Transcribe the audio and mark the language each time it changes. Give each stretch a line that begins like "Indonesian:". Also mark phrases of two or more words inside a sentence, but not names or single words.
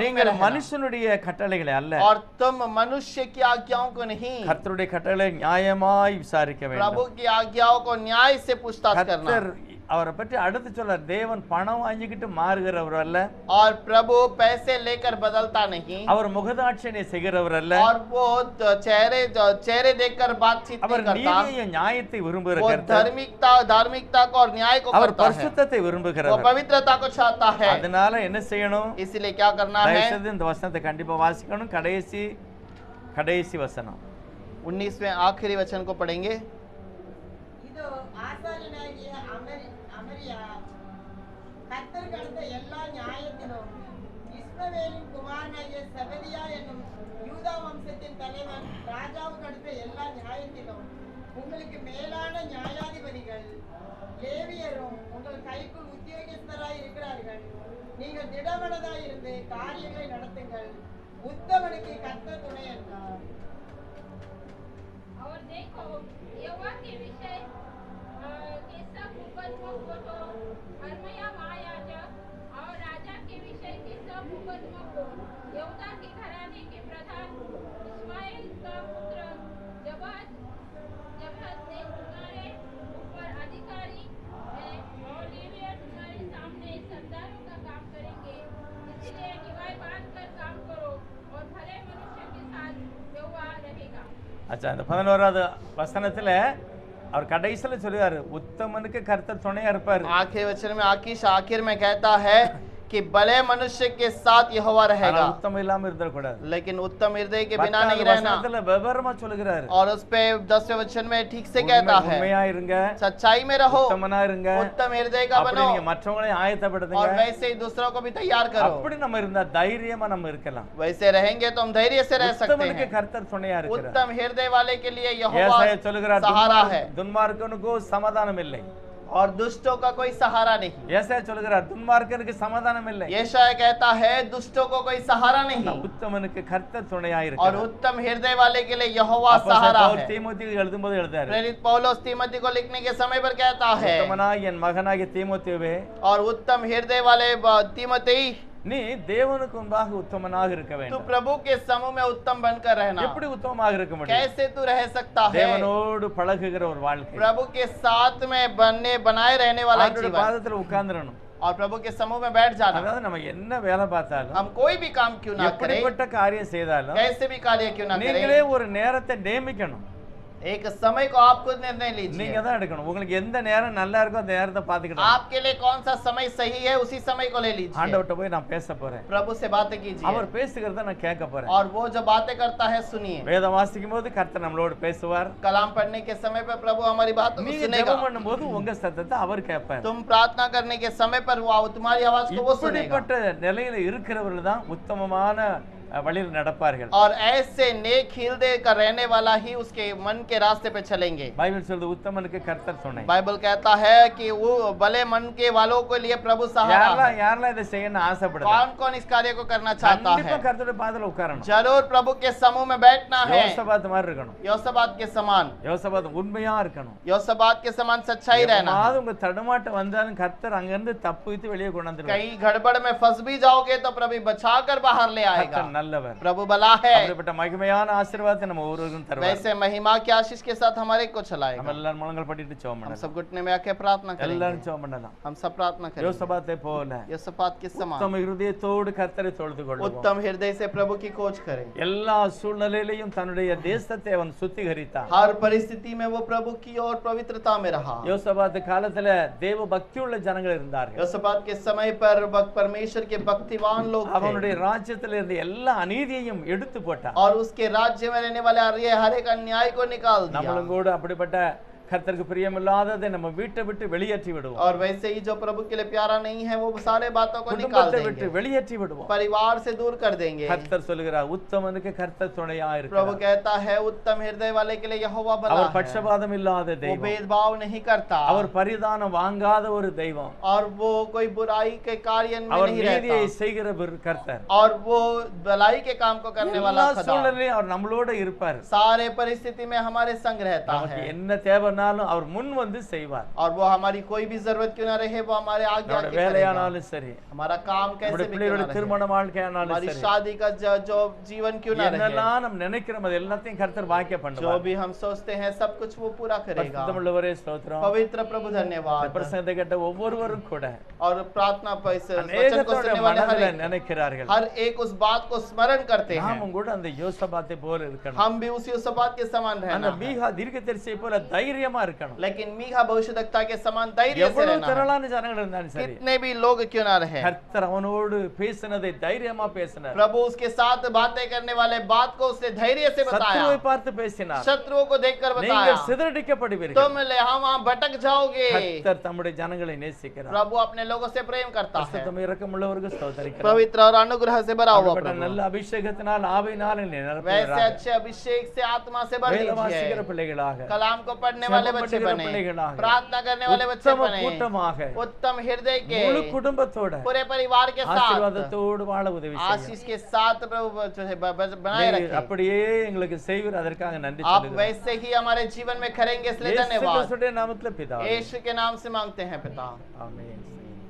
Tamil: நீங்கள்
Hindi: रहना,
Tamil: மனுஷனுடைய கட்டளைகளை அல்ல
Hindi: और तुम मनुष्य की आज्ञाओं को नहीं,
Tamil: கர்த்தருடைய கட்டளை நியாயமாய் விசாரிக்க
Hindi: प्रभु
Tamil: வேண்டும்
Hindi: की आज्ञाओं को न्याय से पूछताछ करना।
Tamil: கர்த்தர் அவரை பற்றி அடுத்து சொல்றார் தேவன் பணம் வாங்கிக்கிட்டு மாறுகிறவர் அல்ல
Hindi: और प्रभु पैसे लेकर बदलता नहीं,
Tamil: அவர் முகதாட்சணியை செய்கிறவர் அல்ல
Hindi: और वो चेहरे देखकर बातचीत
Tamil: அவர்
Hindi: नहीं करता,
Tamil: நீதியையும் நியாயத்தை விரும்புகிற
Hindi: वो
Tamil: கர்த்தர்
Hindi: धार्मिकता को और न्याय को
Tamil: அவர்
Hindi: करता है,
Tamil: பரிசுத்தத்தை
Hindi: वो
Tamil: விரும்புகிறவர்
Hindi: पवित्रता को चाहता है।
Tamil: அதனால என்ன செய்யணும்
Hindi: इसीलिए क्या करना है,
Tamil: தயவு செய்து இந்த வசனத்தை கண்டிப்பா வாசிக்கணும் கடைசி வசனம்
Hindi: 19वें आखिरी वचन को पढ़ेंगे।
Tamil: இதோ ஆசாரியனாகிய அமரியா கர்த்தருக்கு அடுத்த எல்லா நியாயத்திலும் இஸ்மவேலின் குமாரனாகிய செபதியா என்னும் யூதா வம்சத்தின் தலைவன் ராஜாவுக்கு அடுத்த எல்லா நியாயத்திலும் உங்களுக்கு மேலான நியாயாதிபதிகள் லேவியரும் உங்கள் கைக்குள் உத்தியோகஸ்தராய் இருக்கிறார்கள். நீங்கள் திடமனதாய் இருந்து காரியங்களை நடத்துங்கள், உத்தமனுக்கு கர்த்தர் துணை என்றார்.
Hindi: और देखो यहोवा के विषय के सब मुकदमों को तो हरमया महायाजक और राजा के विषय के सब मुकदमों को यहूदा के घराने के प्रधान इस्माइल का पुत्र जबहत ने तुम्हारे ऊपर अधिकारी है, और लेवियर तुम्हारे सामने सरदारों का काम करेंगे। इसलिए निवाय बांधकर काम करो और भले मनुष्य के साथ यहोवा रहेगा।
Tamil: அச்சா இந்த 11வது வசனத்துல அவர் கடைசியில சொல்லுவாரு உத்தமனுக்கு கர்த்தர் துணையா இருப்பாரு
Hindi: आखिरी वचन में आखिर में कहता है कि भले मनुष्य के साथ यहोवा
Tamil: ஆனா
Hindi: रहेगा,
Tamil: உத்தமம் இல்லாம இருந்துடக்கூடாது
Hindi: लेकिन उत्तम हृदय के बिना
Tamil: 10வது
Hindi: नहीं रहना।
Tamil: வசனத்துல விவரமா சொல்லுகிறாரு
Hindi: और उस पे 10वें वचन में ठीक से कहता है,
Tamil: உண்மையா இருங்க
Hindi: सच्चाई में रहो,
Tamil: உத்தமனா இருங்க
Hindi: उत्तम हृदय का
Tamil: அப்படி
Hindi: बनो,
Tamil: நீங்க மற்றவங்களையும்
Hindi: और
Tamil: ஆயத்தப்படுத்துங்க
Hindi: वैसे ही दूसरों को भी तैयार करो।
Tamil: அப்படி நம்ம இருந்தா தைரியமா நம்ம இருக்கலாம்
Hindi: वैसे रहेंगे तो हम धैर्य से रह सकते
Tamil: உத்தமனுக்கு
Hindi: हैं।
Tamil: கர்த்தர் துணையா இருக்கிறார்
Hindi: उत्तम हृदय वाले के लिए यहोवा
Tamil: ஏசாயா சொல்லுகிறார்
Hindi: सहारा है,
Tamil: துன்மார்க்கனுக்கு சமாதானம் இல்லை
Hindi: और दुष्टों का कोई सहारा नहीं।
Tamil: ஏசாயா சொல்லுகிறார் துன்மார்க்கனுக்கு சமாதானம் இல்லை
Hindi: यशायाह कहता है दुष्टों को कोई सहारा नहीं,
Tamil: உத்தமனுக்கு கர்த்தர் துணையா
Hindi: और
Tamil: இருக்கிறார்
Hindi: उत्तम हृदय वाले के लिए यहोवा
Tamil: அப்போஸ்தலன்
Hindi: सहारा
Tamil: பவுல்
Hindi: है।
Tamil: தீமோத்தேயுக்கு எழுதும்போது எழுதாரு
Hindi: प्रेरित पौलुस तीमोथी को लिखने के समय पर कहता है,
Tamil: உத்தமனாகிய என் மகனாகிய தீமோத்தேயுவே
Hindi: और उत्तम हृदय वाले तीमोथी,
Tamil: நீ தேவனுக்கு முன்பாக உத்தமனாக இருக்க
Hindi: तू
Tamil: வேண்டும்
Hindi: प्रभु के समूह में उत्तम बनकर रहना।
Tamil: எப்படி உத்தமமாக இருக்க முடியும்
Hindi: कैसे तू रह सकता है?
Tamil: தேவனோடு பழகுகிற ஒரு வாழ்க்கை
Hindi: प्रभु के साथ में बनाए रहने वाला
Tamil: அவருடைய
Hindi: जीवन,
Tamil: பாதத்துல உட்கார்ந்துடணும்
Hindi: और प्रभु के समूह में बैठ जाना।
Tamil: அதாவது நம்ம என்ன வேலை பார்த்தாலும்
Hindi: हम कोई भी काम क्यों ना करें,
Tamil: எப்படிப்பட்ட காரியம் செய்தாலும்
Hindi: कैसे भी कार्य क्यों ना
Tamil: நீங்களே
Hindi: करें,
Tamil: ஒரு நேரத்தை நியமிக்கணும்
Hindi: एक समय को आप खुद निर्णय लीजिए।
Tamil: நீங்க தான் எடுக்கணும் உங்களுக்கு எந்த நேரம் நல்லா இருக்கோ அந்த நேரத்தை பார்த்துக்கிட்டு
Hindi: आपके लिए कौन सा समय सही है, उसी समय को ले लीजिए।
Tamil: ஆண்டவர்கிட்ட போய் நான் பேச போறேன்
Hindi: प्रभु से बातें कीजिए,
Tamil: அவர் பேசுகிறத நான் கேட்க போறேன்
Hindi: और वो जो बातें करता है सुनिए।
Tamil: வேதம் வாசிக்கும் போது கர்த்தர் நம்மளோடு பேசுவார்
Hindi: कलाम पढ़ने के समय पर प्रभु हमारी बातों को
Tamil: நீங்க
Hindi: सुनेगा।
Tamil: ஜெபம் பண்ணும்போது உங்க சத்தத்தை அவர் கேட்பார்
Hindi: तुम प्रार्थना करने के समय पर वो तुम्हारी आवाज को वो सुनेगा।
Tamil: இப்படிப்பட்ட நிலையில இருக்கிறவர்கள் தான் உத்தமமான வழியில் நடப்பார்கள்
Hindi: और ऐसे नेक हृदय का रहने वाला ही उसके मन के रास्ते पे चलेंगे।
Tamil: பைபிள் சொல்லுது உத்தமனுக்கு கர்த்தர் துணை
Hindi: बाइबल कहता है कि वो भले मन के वालों के लिए प्रभु सहारा है।
Tamil: யாரெல்லாம் யாரெல்லாம் இதை செய்யணும்னு ஆசைப்படுது
Hindi: कौन कौन इस कार्य को करना चाहता
Tamil: கண்டிப்பா
Hindi: है?
Tamil: கர்த்தருடைய பாதத்துல உட்காரணும்
Hindi: जरूर प्रभु के समूह में बैठना है।
Tamil: யோசபாத் மாதிரி இருக்கணும்
Hindi: योसबात के समान,
Tamil: யோசபாத் உண்மையா இருக்கணும்
Hindi: योसबात के समान सच्चाई रहना।
Tamil: எப்பமாவது உங்க தடுமாட்டம் வந்தாலும் கர்த்தர் அங்கிருந்து தப்புவித்து வெளியே கொண்டு வந்துருவார்
Hindi: कहीं गड़बड़ में फंस भी जाओगे तो प्रभु बचाकर बाहर ले आएगा।
Tamil: கர்த்தர் நல்லவர்.
Hindi: प्रभु भला है,
Tamil: அப்படிப்பட்ட மகிமையான ஆசீர்வாதத்தை நம்ம ஒவ்வொருவருக்கும் தருவார்.
Hindi: वैसे महिमा के आशीष के साथ हमारे को
Tamil: நம்ம
Hindi: चलाएगा।
Tamil: எல்லாரும் முழங்கால் படிட்டு ஜெபம்
Hindi: हम
Tamil: பண்ணலாம்.
Hindi: सब घुटने में आके प्रार्थना
Tamil: எல்லாரும்
Hindi: करेंगे,
Tamil: ஜெபம் பண்ணலாம்.
Hindi: हम सब प्रार्थना करेंगे।
Tamil: யோசபாத்தை போல
Hindi: यहोशापात के समान
Tamil: உத்தம இருதயத்தோடு கர்த்தரை தொழுது கொள்வோம்.
Hindi: उत्तम हृदय से प्रभु की खोज करें।
Tamil: எல்லா சூழ்நிலையிலும் தன்னுடைய தேசத்தை அவன் சுத்திகரித்தான்.
Hindi: हर परिस्थिति में वो प्रभु की और पवित्रता में रहा।
Tamil: யோசபாத் காலத்துல தேவ பக்தி உள்ள ஜனங்கள் இருந்தார்கள்.
Hindi: यहोशापात के समय पर परमेश्वर के भक्तिवान लोग थे
Tamil: அவனுடைய ராஜ்யத்துல இருந்த எல்லா அநீதியையும் எடுத்து போட்டான்.
Hindi: और उसके राज्य में रहने वाले हर एक अन्याय को निकाल दिया।
Tamil: நம்மளும் கூட அப்படிப்பட்ட கர்த்தருக்கு பிரியமில்லாததை நம்ம வீட்டை விட்டு வெளியேற்றி விடுவோம்.
Hindi: और वैसे ही जो प्रभु के लिए प्यारा नहीं है वो सारे बातों को निकाल
Tamil: குடும்பத்தை விட்டு
Hindi: देंगे,
Tamil: வெளியேற்றி விடுவோம்.
Hindi: परिवार से दूर कर देंगे।
Tamil: கர்த்தர் சொல்லுகிறார் உத்தமனுக்கு கர்த்தர் துணையா
Hindi: प्रभु
Tamil: இருக்கிறார்.
Hindi: कहता है उत्तम हृदय वाले के लिए यहोवा भला
Tamil: அவர்
Hindi: है,
Tamil: பட்சபாதம் இல்லாத
Hindi: वो
Tamil: தெய்வம்.
Hindi: भेदभाव नहीं करता
Tamil: அவர் பரிதானம் வாங்காத ஒரு தெய்வம்.
Hindi: और वो कोई बुराई के कार्य में
Tamil: அவர்
Hindi: नहीं
Tamil: நீதியை
Hindi: रहता
Tamil: செய்கிற கர்த்தர்.
Hindi: और वो भलाई के काम को करने वाला
Tamil: எல்லா
Hindi: खुदा
Tamil: சூழ்நிலையும் அவர் நம்மளோட இருப்பார்.
Hindi: सारे परिस्थिति में हमारे संग रहता
Tamil: நமக்கு
Hindi: है
Tamil: என்ன தேவைனாலும் அவர் முன் வந்து செய்வார்.
Hindi: और वो हमारी कोई भी जरूरत क्यों ना रहे वो हमारे आगे
Tamil: நம்முடைய
Hindi: आके करेगा।
Tamil: வேலையானாலும் சரி,
Hindi: हमारा काम कैसे
Tamil: நம்முடைய
Hindi: भी क्यों
Tamil: பிள்ளைகளுடைய
Hindi: ना रहे,
Tamil: திருமண வாழ்க்கையானாலும்
Hindi: हमारी
Tamil: சரி,
Hindi: शादी का जो जीवन क्यों ना रहे,
Tamil: என்னெல்லாம் நம்ம நினைக்கிறோம் அது எல்லாத்தையும் கர்த்தர் வாக்கிய
Hindi: जो
Tamil: பண்ணுவார்.
Hindi: भी हम सोचते हैं सब कुछ वो पूरा करेगा।
Tamil: பரிசுத்தமுள்ளவரே ஸ்தோத்திரம்.
Hindi: पवित्र प्रभु
Tamil: இந்த
Hindi: धन्यवाद।
Tamil: பிரசங்கத்தை கேட்ட ஒவ்வொருவரும் கூட
Hindi: और प्रार्थना पर इस वचन को
Tamil: அநேகத்தோட
Hindi: सुनने वाले
Tamil: மனதில நினைக்கிறார்கள்,
Hindi: हर एक उस बात को स्मरण करते हैं,
Tamil: நாமும் கூட அந்த யோசபாத்தை போல இருக்கணும்.
Hindi: हम भी उसी यहोशापात के समान
Tamil: அந்த
Hindi: रहना है।
Tamil: மீகா தீர்க்கதரிசியை போல தைரியமா இருக்கணும்.
Hindi: लेकिन मीका भविष्यद्वक्ता के समान धैर्य से
Tamil: எவ்வளவு
Hindi: रहना है।
Tamil: திரளான ஜனங்கள் இருந்தாலும் சரி,
Hindi: कितने भी लोग क्यों ना रहे,
Tamil: கர்த்தர் அவனோடு பேசினதை தைரியமா பேசினார்.
Hindi: प्रभु उसके साथ बातें करने वाले बात को उसने धैर्य से बताया,
Tamil: சத்துருவை பார்த்து பேசினார்.
Hindi: शत्रुओं को देखकर बताया
Tamil: நீங்கள் சிதறடிக்கப்படுவீர்கள்.
Hindi: तुम वहां भटक जाओगे।
Tamil: கர்த்தர் தம்முடைய ஜனங்களை நேசிக்கிறார்.
Hindi: प्रभु अपने लोगों से प्रेम करता है,
Tamil: பரிசுத்தம் இரக்கமுள்ளவருக்கு ஸ்தோத்திரிக்கிறார்.
Hindi: पवित्र और अनुग्रह से भरा हुआ
Tamil: அப்படிப்பட்ட
Hindi: प्रभु।
Tamil: நல்ல அபிஷேகத்தினால் ஆவியினால்
Hindi: वैसे
Tamil: நிரப்புவீராக.
Hindi: अच्छे अभिषेक से आत्मा से भर
Tamil: வேத வாசிக்கிற
Hindi: लीजिए,
Tamil: பிள்ளைகளாக,
Hindi: कलाम को पढ़ने वाले
Tamil: ஜெபம்
Hindi: बच्चे
Tamil: பண்ணுகிற
Hindi: बने,
Tamil: பிள்ளைகளாக,
Hindi: प्रार्थना करने वाले बच्चे
Tamil: உத்தம
Hindi: बने,
Tamil: கூட்டமாக,
Hindi: उत्तम हृदय के
Tamil: முழு குடும்பத்தோட
Hindi: पूरे परिवार के साथ
Tamil: ஆசீர்வாதத்தோடு வாழ உதவி செய்யும்.
Hindi: आशीष के साथ प्रभु जो है बनाए
Tamil: நீர்
Hindi: रखे।
Tamil: அப்படியே எங்களுக்கு செய்வீர், அதற்காக நன்றி
Hindi: आप
Tamil: சொல்லுகிறோம்.
Hindi: वैसे ही हमारे जीवन में करेंगे इसलिए
Tamil: இயேசு
Hindi: धन्यवाद।
Tamil: கிறிஸ்துவின் நாமத்தில் பிதாவே.
Hindi: यीशु के नाम से मांगते हैं पिता।
Tamil: ஆமென்.